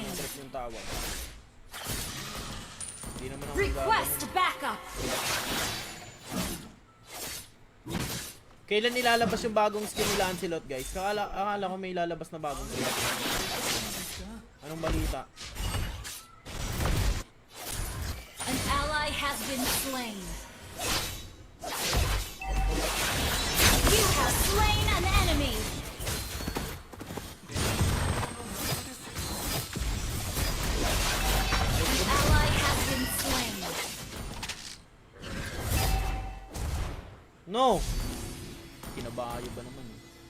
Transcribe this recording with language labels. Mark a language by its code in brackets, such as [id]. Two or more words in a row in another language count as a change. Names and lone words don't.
[tl] Trip yung tawag. Hindi naman ako [en] Request backup. [tl] Kailan nilalabas yung bagong skin ni Lancelot, guys? Akala ko may lalabas na bagong skin. Anong balita? [en] An ally has been slain. You have slain an enemy. An ally has been slain. No! [tl] Kinabayo ba naman eh?